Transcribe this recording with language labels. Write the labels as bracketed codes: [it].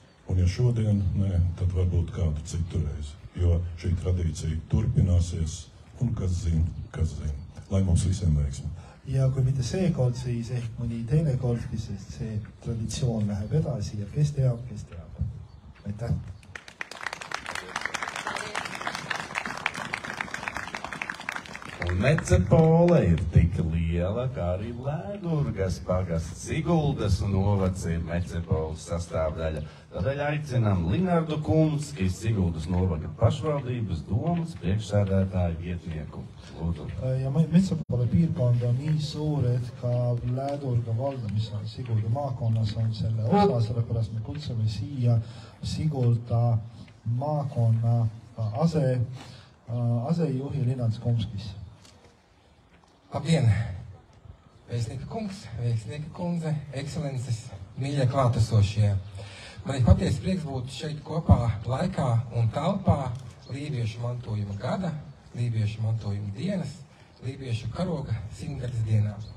[lv] Un ja šodien nē, tad varbūt kādu citu reizi, jo šī tradīcija turpināsies, un kas zina, lai mums visiem veiksmi. [et] Ja kui mitte seekord, siis ehk mõni teine kordki, sest see traditsioon läheb edasi ja kes teab. Aitäh! [lv] Un Mecepole ir tik liela, kā arī Lēdurgas pagasts Siguldas novads ir Mecepoles sastāvdaļa. Tādēļ aicinām Linardu Kumski, Siguldas novada pašvaldības domas priekšsēdētāju vietnieku. Lūdzu. [et] Ja Metsepole piirkond on nii suur, et ka Läädurga valda, mis on Sigulda maakonnas, on selle osa, sellepärast me kutsume siia Sigulda maakonna asejuhi Linards Kumskis. [lv] Labdien! Vēstnieka kungs, vēstnieka kundze, ekscelences, mīļie klātesošie. Man ir patiesi prieks būt šeit kopā laikā un telpā lībiešu mantojuma gada, lībiešu mantojuma dienas, lībiešu karoga 100-gadas dienā.